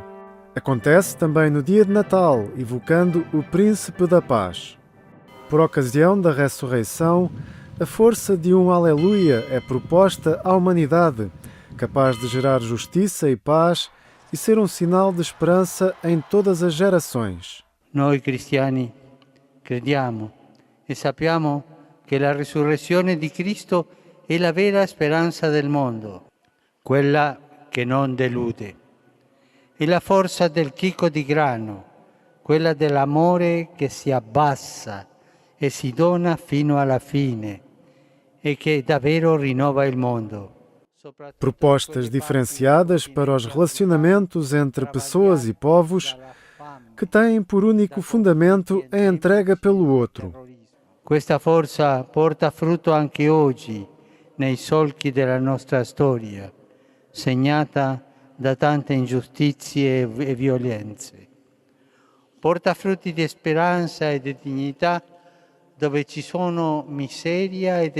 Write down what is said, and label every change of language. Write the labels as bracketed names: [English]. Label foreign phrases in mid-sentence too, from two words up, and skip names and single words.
[Portuguese] Acontece também no dia de Natal, evocando o Príncipe da Paz. Por ocasião da ressurreição, a força de um Aleluia é proposta à humanidade, capaz de gerar justiça e paz e ser um sinal de esperança em todas as gerações. [Italian] Noi cristiani crediamo e sappiamo che la risurrezione di Cristo è la vera speranza del mondo, quella che non delude. È la forza del chicco di grano, quella dell'amore che si abbassa e si dona fino alla fine e che davvero rinnova il mondo. [Portuguese] Propostas diferenciadas para os relacionamentos entre pessoas e povos que têm por único fundamento a entrega pelo outro. [Italian] Questa forza porta frutto anche oggi nei solchi della nostra storia, segnata da tante ingiustizie e violenze. Porta frutti di speranza e di dignità dove ci sono miseria ed